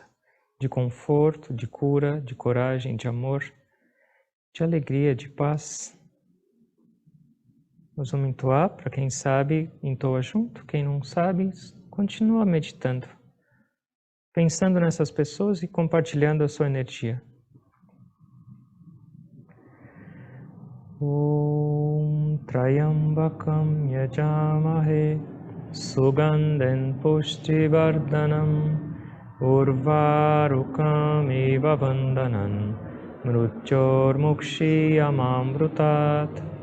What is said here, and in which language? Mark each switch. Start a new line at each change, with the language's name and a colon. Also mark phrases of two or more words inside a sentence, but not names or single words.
Portuguese: De conforto, de cura, de coragem, de amor, de alegria, de paz. Nós vamos entoar, para quem sabe, entoa junto. Quem não sabe, continua meditando. Pensando nessas pessoas e compartilhando a sua energia.
Sanskrit: ॐ त्र्यम्बकं यजामहे सुगन्धिं पुष्टिवर्धनम् उर्वारुकम् इव बन्धनान् मृत्योर् मुक्षीय मामृतात्